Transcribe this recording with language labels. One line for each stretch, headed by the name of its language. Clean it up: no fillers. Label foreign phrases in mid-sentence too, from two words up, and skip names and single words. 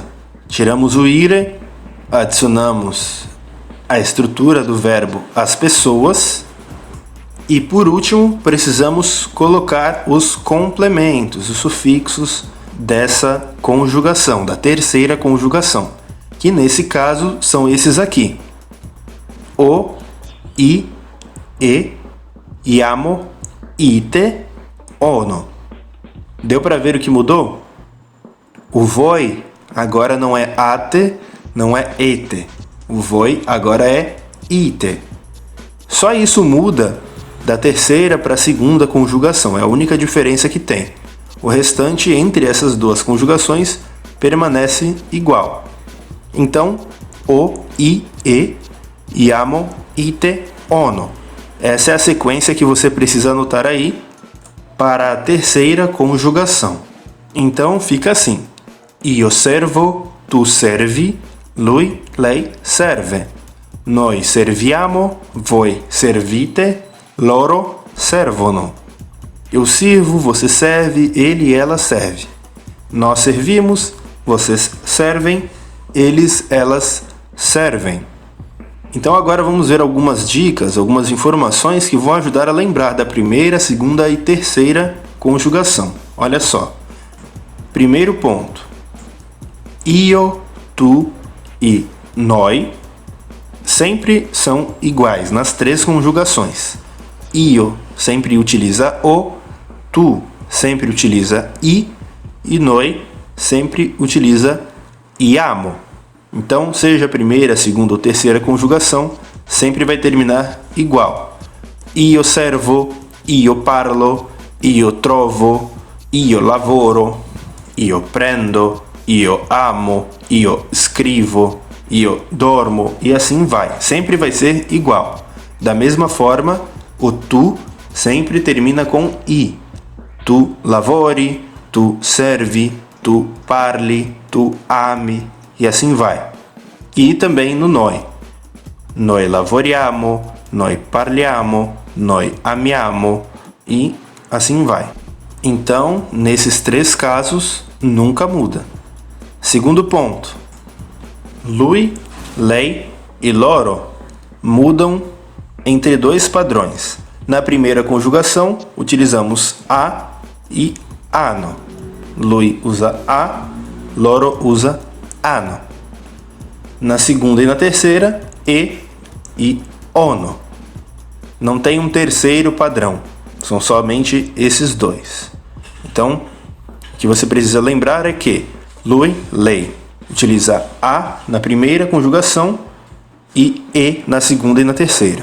Portuguese: Tiramos o ire, adicionamos a estrutura do verbo as pessoas e, por último, precisamos colocar os complementos, os sufixos dessa conjugação, da terceira conjugação, que nesse caso são esses aqui. O,
Italian: i, e, iamo, ite, ono.
Portuguese: Deu para ver o que mudou? O voi agora não é ate, não é ete. O voi agora é ite. Só isso muda da terceira para a segunda conjugação. É a única diferença que tem. O restante entre essas duas conjugações permanece igual. Então, o,
Italian: i, e, iamo, ite, ono.
Portuguese: Essa é a sequência que você precisa anotar aí para a terceira conjugação. Então, fica assim.
Italian: Io servo, tu servi, lui, lei serve. Noi serviamo, voi servite, loro servono.
Portuguese: Eu sirvo, você serve, ele e ela serve. Nós servimos, vocês servem, eles, elas servem. Então agora vamos ver algumas dicas, algumas informações que vão ajudar a lembrar da primeira, segunda e terceira conjugação. Olha só. Primeiro ponto. Io, tu e noi sempre são iguais nas 3 conjugações. Io sempre utiliza o, tu sempre utiliza i e noi sempre utiliza iamo. Então, seja a primeira, segunda ou terceira conjugação, sempre vai terminar igual.
Italian: Io servo, io parlo, io trovo, io lavoro, io prendo, io amo, io scrivo, io dormo
Portuguese: e assim vai. Sempre vai ser igual. Da mesma forma, o tu sempre termina com i.
Italian: Tu lavori, tu servi, tu parli, tu ami
Portuguese: e assim vai. E também no
Italian: noi. Noi lavoriamo, noi parliamo, noi amiamo
Portuguese: e assim vai. Então, nesses 3 casos, nunca muda. Segundo ponto. Lui, lei e loro mudam entre 2 padrões. Na primeira conjugação, utilizamos a e ano. Lui usa a, loro usa ano. Na segunda e na terceira, e ono. Não tem um terceiro padrão. São somente esses 2. Então, o que você precisa lembrar é que lui, lei, utiliza a na primeira conjugação e na segunda e na terceira.